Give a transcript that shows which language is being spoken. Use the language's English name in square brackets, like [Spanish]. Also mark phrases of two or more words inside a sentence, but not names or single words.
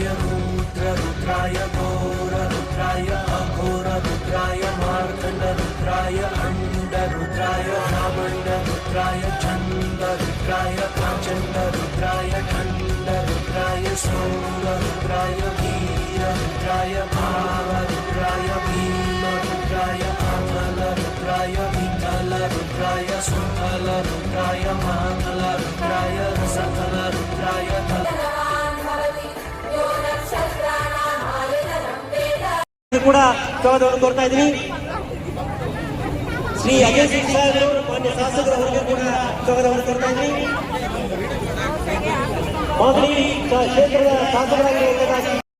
[Sanskrit] रुद्ररुद्राय घोररुद्राय अघोररुद्राय मार्तण्डरुद्राय अण्डरुद्राय रामण्डरुद्राय छन्दरुद्राय प्रचण्डरुद्राय खण्डरुद्राय सोमरुद्राय वीररुद्राय भावरुद्राय भीमरुद्राय अमलरुद्राय विठलरुद्राय सुफलरुद्राय मातलरुद्राय सकलरुद्राय [Kannada] ಕೂಡ ಸ್ವಾಗತವನ್ನು ಕೋರ್ತಾ ಇದ್ದೀನಿ. ಶ್ರೀ ಅಜಯ್ ಸಿಂಗ್ ಸಾಹೇಬರು ಮಾನ್ಯ ಶಾಸಕರು ಅವರಿಗೆ ಕೂಡ ಸ್ವಾಗತವನ್ನು ಕೋರ್ತಾ ಇದ್ದೀನಿ. ಮಾದರಿ ಕ್ಷೇತ್ರದ ಶಾಸಕರಾಗಿರುವುದಕ್ಕಾಗಿ